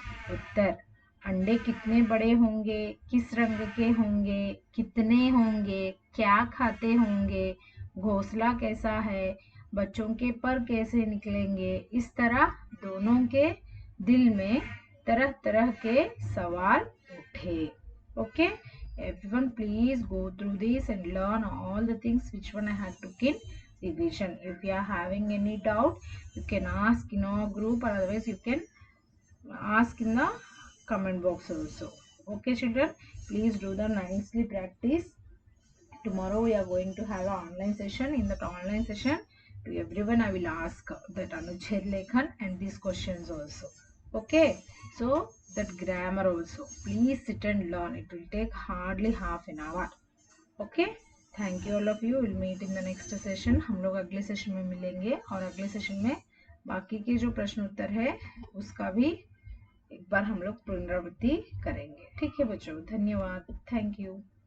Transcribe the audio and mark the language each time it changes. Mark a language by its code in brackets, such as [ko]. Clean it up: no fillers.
[hi] उत्तर, अंडे कितने बड़े होंगे? किस रंग के होंगे? कितने होंगे? क्या खाते होंगे? घोंसला कैसा है? बच्चों के पर कैसे निकलेंगे? इस तरह दोनों के दिल में तरह तरह के सवाल उठे। [en] Okay, everyone please go through this and learn all the things which one I had took in revision. If you are having any doubt, you can ask in our group, or otherwise you can ask in the comment box also. Okay children, please do the nicely practice. Tomorrow we are going to have an online session. In that online session, to everyone I will ask that Anuchhed Lekhan and these questions also. Okay, so that grammar also, please sit and learn. It will take hardly half an hour. Okay, thank you all of you. Will meet in the next session. [hi] हम लोग अगले session में मिलेंगे और अगले session में बाकी के जो प्रश्न उत्तर है उसका भी एक बार हम लोग पुनरावृत्ति करेंगे। ठीक है बच्चों, धन्यवाद, थैंक यू।